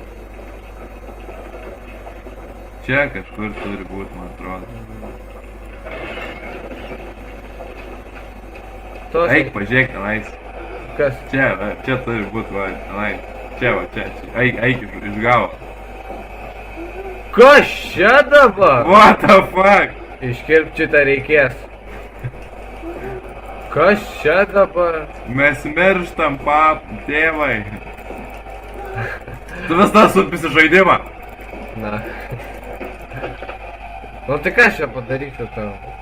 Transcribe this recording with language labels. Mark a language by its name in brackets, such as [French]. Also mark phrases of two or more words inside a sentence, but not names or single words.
[Lithuanian] Čia kažkur turi būti, man atrodo. Eik, pažiūrėk tenais. Kas? Čia turi būti, va, tenais. Čia. Eik iš galo. Kas čia dabar? [English] What the fuck? [Lithuanian] Iškirpt šitą reikės. Kas čia dabar? Mes mirštam, tėvai. Tu vis tas supisi žaidimą. Na. Nu tai ką aš čia padaryčiau tau?